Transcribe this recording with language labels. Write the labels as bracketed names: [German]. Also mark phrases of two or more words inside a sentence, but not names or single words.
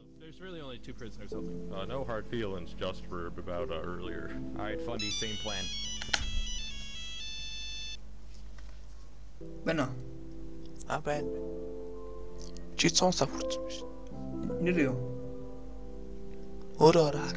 [English] There's really only 2 prisoners only. No hard feelings, just for about earlier. Alright, Fundy, same plan. [Mongolian] Байна. Байна. Чи 100 сав хүрсэн биш. Нэр юу? Өөрөө ороо.